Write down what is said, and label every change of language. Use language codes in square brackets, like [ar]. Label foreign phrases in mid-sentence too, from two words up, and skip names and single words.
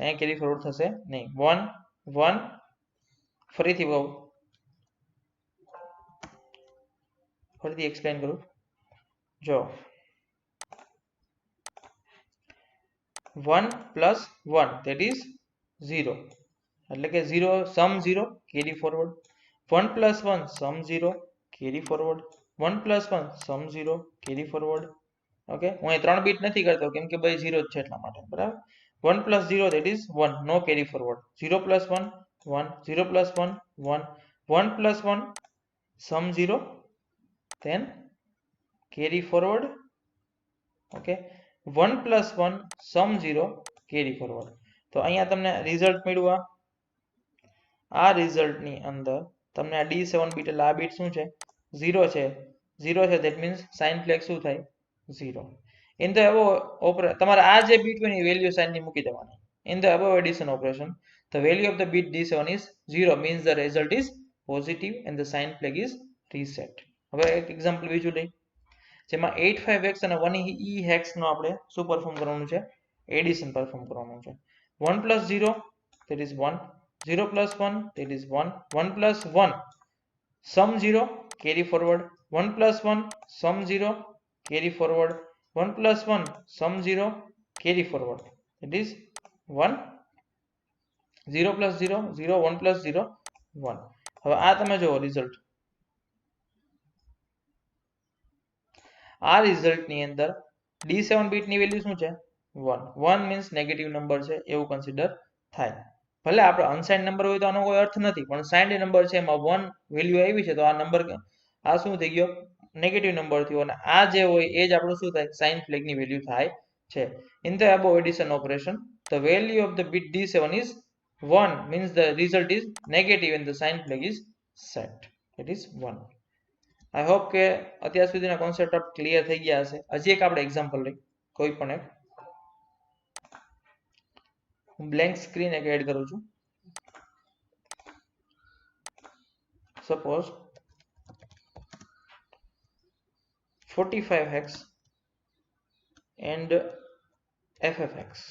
[gu] અહીંયા [en] carry forward [gu] થશે નહીં. 1 1 ફરીથી એક્સપ્લેન કરું. [en] જો 1 + 1 that is 0, [gu] એટલે કે [en] 0 sum 0 carry forward, 1 + 1 sum 0 carry forward, 1 + 1 sum 0 carry forward, 1 + 1 સમ 0 કેરી ફોરવર્ડ. [gu] ઓકે, હું અહીં 3 બીટ નથી કરતો કેમ કે ભાઈ 0 જ છે એટલા માટે. [en] બરાબર, 1 + 0 that is 1, no carry forward, 0 + 1 1 0 + 1 1 1 + 1 sum 0 then carry forward. okay, 1 + 1 sum 0 carry forward. [gu] તો અહીંયા તમને રિઝલ્ટ મળ્યું. આ રિઝલ્ટની અંદર તમને આ D7 બીટ એટલે આ બીટ શું છે? 0 છે. 0 છે, that means [en] sign flag [gu] શું થાય? 0. [en] in the above [gu] તમારે આ જે બીટ હોય એ [en] value sign [gu] ની મૂકી દેવાની. [en] In the above addition operation, the value of the bit D7 is 0, means the result is positive and the sign flag is reset. [gu] હવે એક એક્ઝામ્પલ બીજું લઈ, જેમાં 85x અને 1e hex નો આપણે શું પરફોર્મ કરવાનું છે? [en] addition perform [gu] કરવાનું છે. [en] 1 + 0 that is 1, 0 + 1 that is 1, 1 + 1 sum 0 carry forward, 1 + 1 sum 0 carry forward, 1 + 1 sum 0 carry forward, that is 1 0 + 0 0 1 + 0 1. [gu] હવે આ તમે જુઓ રિઝલ્ટ. આ રિઝલ્ટની અંદર D7 બીટની વેલ્યુ શું છે? 1. 1 [en] means negative number [gu] છે એવું કન્સિડર થાય. ભલે આપણે [en] unsigned number [gu] હોય તો આનો કોઈ અર્થ નથી, પણ [en] signed number [gu] છે એમાં 1 વેલ્યુ આવી છે તો આ નંબર આ શું થઈ ગયો? નેગેટિવ નંબર થયો, અને આ જે હોય એ જ આપણું શું થાય? સાઇન ફ્લેગની વેલ્યુ થાય છે. [en] in the above addition operation, the value of the bit D7 is 1, means the result is negative and the sign flag is set, it is 1. I hope [gu] કે અત્યાર સુધીના કોન્સેપ્ટ આપ ક્લિયર થઈ ગયા હશે. હજી એક આપણે એક્ઝામ્પલ લઈ, કોઈ પણ એક. હું [en] blank screen [gu] એક એડ કરું છું. [en] સપોઝ 45x and ffx.